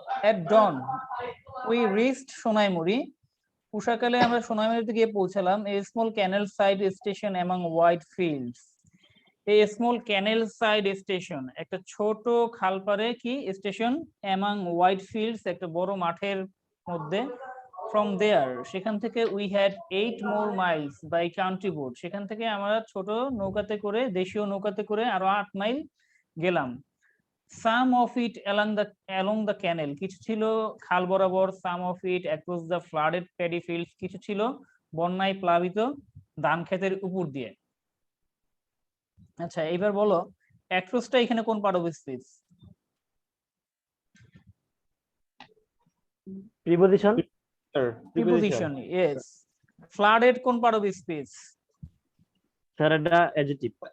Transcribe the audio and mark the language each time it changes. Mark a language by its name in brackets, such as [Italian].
[English] At dawn we reached Sonaimuri. [Bangla] উষাকালে আমরা সোনাইমুড়িতে গিয়ে পৌঁছালাম। [English] A small canal side station among wide fields. A small canal side station, [Bangla] একটা ছোট খালপাড়ে কি স্টেশন, [English] among wide fields, [Bangla] একটা বড় মাঠের মধ্যে। [English] From there, [Bangla] সেখান থেকে [English] we had 8 more miles by country boat, [Bangla] সেখান থেকে আমরা ছোট নৌকাতে করে, দেশীয় নৌকাতে করে আরো 8 মাইল গেলাম। [English] some of it along the canal, [Bangla] কিছু ছিল খাল বরাবর, [English] some of it across the flooded paddy fields, [Bangla] কিছু ছিল বন্যায় প্লাবিত ধান ক্ষেতের উপর দিয়ে। আচ্ছা এবার বলো অ্যাক্রসটা এখানে কোন part of speech? [English] Preposition Sir. Preposition, yes. Flooded কোন part of speech? [Bangla] স্যার এটা অ্যাডজেক্টিভ।